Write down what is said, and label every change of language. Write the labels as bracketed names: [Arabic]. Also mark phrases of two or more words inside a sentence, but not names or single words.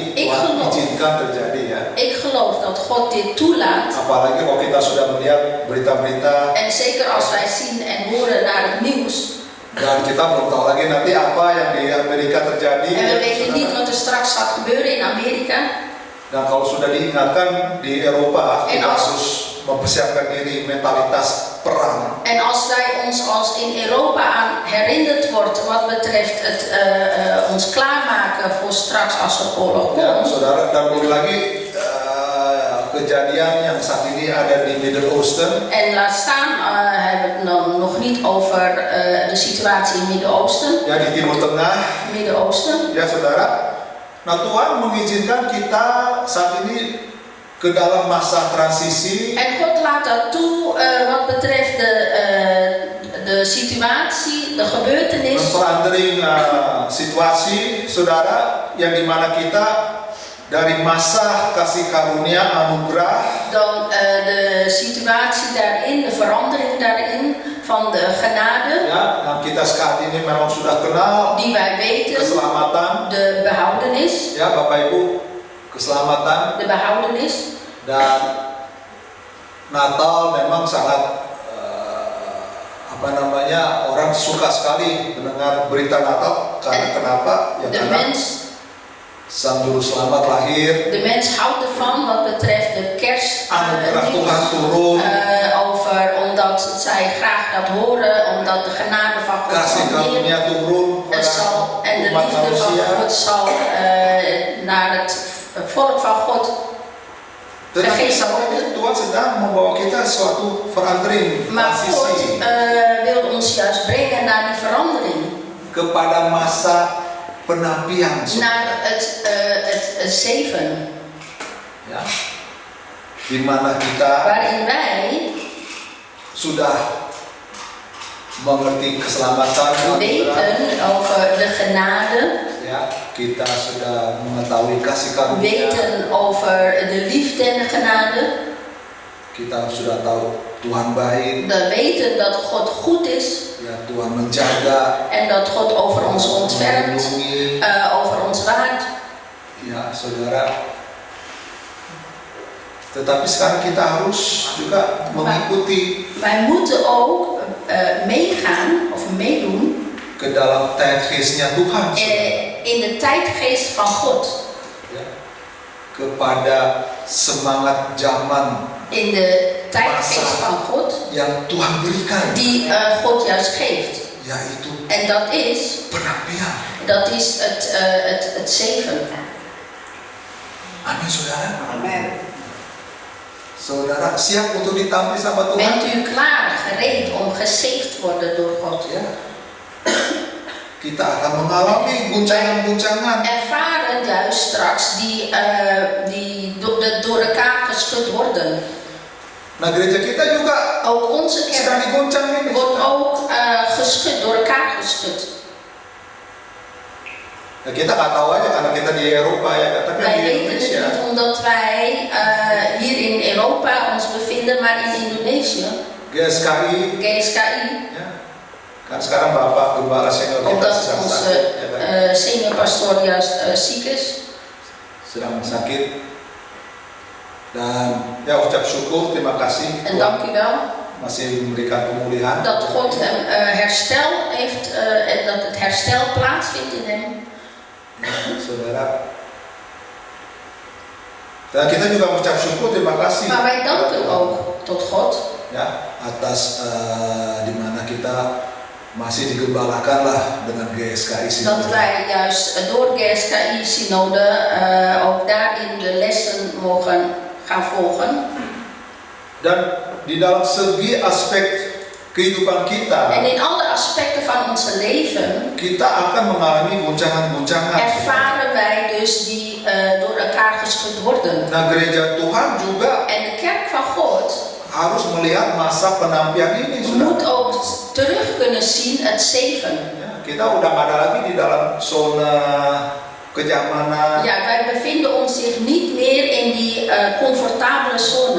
[Dutch] ik [Indonesian] Tuhan [Dutch] geloof. [Indonesian] izinkan terjadi ya. [Dutch] ik geloof dat God dit toelaat. [Indonesian] Apalagi kalau kita sudah melihat berita-berita [Dutch] En zeker als wij zien en horen naar het nieuws. [Indonesian] dan kita belum tahu lagi nanti apa yang di Amerika terjadi. [Dutch] En we [Indonesian] ya, [Dutch] weten [Indonesian] saudara. [Dutch] niet wat er straks gaat gebeuren in Amerika. [Indonesian] Dan kalau sudah diingatkan di Eropa, [Dutch] En [Indonesian] kita [Dutch] als- [Indonesian] harus mempersiapkan diri mentalitas perang, [Dutch] En als wij als in Europa aan herinnerd wordt wat betreft het ons klaarmaken voor straks als er oorlog [Indonesian] ya, [Dutch] komt. [Indonesian] saudara, dan belum lagi kejadian yang saat ini ada di [English] Middle Eastern, [Dutch] En laat staan, hebben we het dan nog niet over de situatie in het Midden-Oosten. [Indonesian] ya di Timur Tengah, [Dutch] Midden-Oosten. [Indonesian] ya saudara. Nah, Tuhan mengizinkan kita saat ini ke dalam masa transisi. [Dutch] En God laat dat toe wat betreft de situatie, de gebeurtenis. [Indonesian] Verandering situasi, saudara, yang dimana kita dari masa kasih karunia anugerah, [Dutch] Dan de situatie daarin, de verandering daarin van de genade, [Indonesian] ya, nah kita saat ini memang sudah kenal [Dutch] die wij weten, [Indonesian] keselamatan, [Dutch] de behoudenis, [Indonesian] ya Bapak Ibu, keselamatan. [Dutch] de behoudenis. [Indonesian] Dan Natal memang sangat orang suka sekali mendengar berita Natal karena kenapa? Ya [Dutch] De [Indonesian] karena [Dutch] mens, [Indonesian] Sang Juru Selamat lahir, [Dutch] de mens houdt ervan wat betreft de kerst. [Indonesian] anugerah Tuhan turun, [Dutch] Omdat zij graag dat horen, omdat de genade van God [Indonesian] kasih [Dutch] zal neer [Indonesian] karunia turun [Dutch] en de [Indonesian] umat [Dutch] liefde van [Indonesian] manusia. [Dutch] God zal naar het volk van God. [Indonesian] Tetapi sama ini Tuhan sedang membawa kita suatu verandering, [Dutch] Maar God [Indonesian] transisi [Dutch] wil ons juist brengen naar die verandering. [Indonesian] kepada masa penapian, [Dutch] Naar het zeven. [Indonesian] ya, di mana kita [Dutch] Waarin wij [Indonesian] sudah mengerti keselamatan, anugerah, [Dutch] weten over de genade. [Indonesian] ya, kita sudah mengetahui kasih karunia, [Dutch] Weten over de liefde en de genade. [Indonesian] kita sudah tahu Tuhan baik, [Dutch] We weten dat God goed is [Indonesian] ya, Tuhan menjaga, [Dutch] en dat God over ons ontfermt, [Indonesian] melindungi, [Dutch] over ons waakt. [Indonesian] ya saudara. Tetapi sekarang kita harus juga mengikuti [Dutch] Wij moeten ook meegaan of meedoen [Indonesian] ke dalam tijdgeestnya Tuhan, [Dutch] in de tijdgeest van God. [Indonesian] ya, kepada semangat zaman [Dutch] In de tijdgeest van God [Indonesian] yang Tuhan berikan, [Dutch] die God juist geeft. [Indonesian] yaitu [Dutch] En dat is [Indonesian] penapian. [Dutch] het zeven. [Indonesian] Amin, saudara. [Dutch] Amen. [Indonesian] Saudara siap untuk ditampil sama Tuhan? [Dutch] Bent u klaar, gereed om gezegend te worden door God? [Indonesian] Ya. Kita akan mengalami guncangan-guncangan. [Dutch] Ervaren juist straks die door elkaar geschud worden. [Indonesian] Nah, gereja kita juga [Dutch] Ook onze [Indonesian] sedang [Dutch] kerk [Indonesian] diguncang ini. [Dutch] wordt ook geschud, door elkaar geschud. [Indonesian] Nah, kita nggak tahu aja karena kita di Eropa ya, tapi [Dutch] Wij [Indonesian] di [Dutch] weten het [Indonesian] Indonesia [Dutch] niet omdat wij hier in Europa ons bevinden, maar in Indonesië, GSKI, [Indonesian] GSKI, ya, kan sekarang Bapak Gembala Senior kita [Dutch] omdat [Indonesian] sedang [Dutch] onze [Indonesian] sakit, ya kan? [English] senior pastor [Dutch] juist ziek is. [Indonesian] Sedang sakit. Dan ya ucap syukur, terima kasih [Dutch] En dank u wel [Indonesian] masih memberikan pemulihan. [Dutch] dat God hem herstel heeft en dat het herstel plaatsvindt in hem. [Indonesian] Ya, saudara. Dan kita juga mengucap syukur, terima kasih. [Dutch] Maar wij danken ook tot God [Indonesian] Ya, atas di mana kita masih digembalakan lah dengan GSKI [Dutch] dat [Indonesian] Sinode. [Dutch] wij juist door GSKI Synode ook daarin de lessen mogen gaan volgen. [Indonesian] Dan di dalam segi aspek kehidupan [Dutch] En [Indonesian] kita, [Dutch] in alle aspecten van ons leven [Indonesian] kita akan mengalami guncangan-guncangan. [Dutch] ervaren wij dus die door elkaar geschud worden. [Indonesian] Nah, gereja Tuhan juga [Dutch] En de kerk van God [Indonesian] harus melihat masa penampian ini, [Dutch] moet [Indonesian] saudara. [Dutch] ook terug kunnen zien het zeven. [Indonesian] Ya, kita udah nggak ada lagi di dalam zona kenyamanan, [Dutch] Ja, wij bevinden ons zich niet meer in die comfortabele zone.